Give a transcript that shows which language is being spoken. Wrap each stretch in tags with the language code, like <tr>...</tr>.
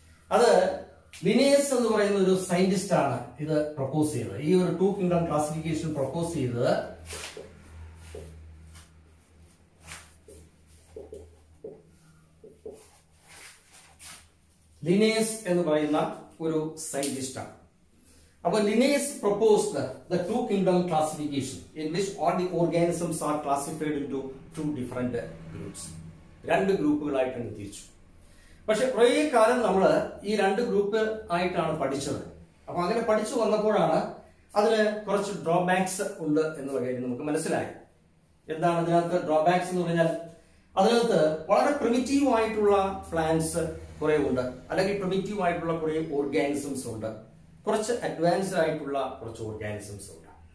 <ml>അത് ലിനേയസ് എന്ന് പറയുന്ന ഒരു സയന്റിസ്റ്റ് ആണ് ഇത് പ്രപ്പോസ് ചെയ്തത്. ഈ ഒരു ടു കിങ്ഡം ക്ലാസിഫിക്കേഷൻ പ്രപ്പോസ് ചെയ്തത് ലിനേയസ് എന്ന് പറയുന്ന ഒരു സയന്റിസ്റ്റ് ആണ്.</ml> <en>അപ്പോൾ Linnaeus proposed the two kingdom classification in which all the organisms are classified into two different groups.</en> <ml>രണ്ട് ഗ്രൂപ്പുകളായിട്ട് അങ്ങ് തിരിച്ചു. പക്ഷെ കുറേ കാലം നമ്മൾ ഈ രണ്ട് ഗ്രൂപ്പ് ആയിട്ടാണ് പഠിച്ചത്. അപ്പൊ അങ്ങനെ പഠിച്ചു വന്നപ്പോഴാണ് അതിന് കുറച്ച് ഡ്രോബാക്സ് ഉണ്ട് എന്നുള്ള കാര്യം നമുക്ക് മനസ്സിലായി. എന്താണ് അതിനകത്ത് ഡ്രോബാക്സ് എന്ന് പറഞ്ഞാൽ, അതിനകത്ത് വളരെ പ്രിമിറ്റീവ് ആയിട്ടുള്ള പ്ലാന്റ്സ് കുറെ ഉണ്ട്, അല്ലെങ്കിൽ പ്രിമിറ്റീവ് ആയിട്ടുള്ള കുറെ ഓർഗാനിസംസ് ഉണ്ട്, കുറച്ച് അഡ്വാൻസ്ഡ് ആയിട്ടുള്ള കുറച്ച് ഓർഗാനിസംസ് ഉണ്ട്.</ml>